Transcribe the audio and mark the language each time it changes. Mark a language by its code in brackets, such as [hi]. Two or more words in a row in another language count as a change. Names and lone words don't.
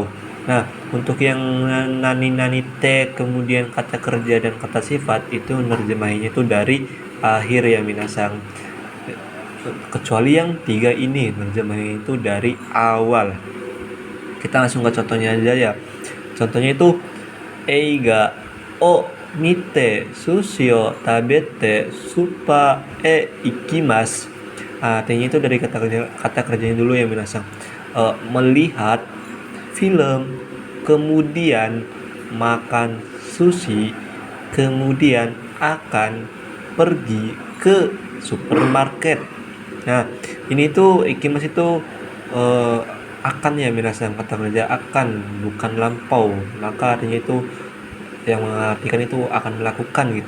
[id] Nah, untuk yang nani T kemudian kata kerja dan kata sifat itu nerjemahinya itu dari akhir ya minasang. Kecuali yang tiga ini nerjemahinya itu dari awal. Kita langsung ke contohnya aja ya. [ja] Contohnya itu 映画を見て寿司を食べてスーパー行きます. [id] Artinya itu dari kata kerjanya dulu ya minasang. Melihat film, kemudian makan sushi, kemudian akan pergi ke supermarket. Nah, ini tuh ikimas itu akan ya minasang, kata kerja akan bukan lampau, maka artinya itu yang mengartikan itu akan melakukan gitu.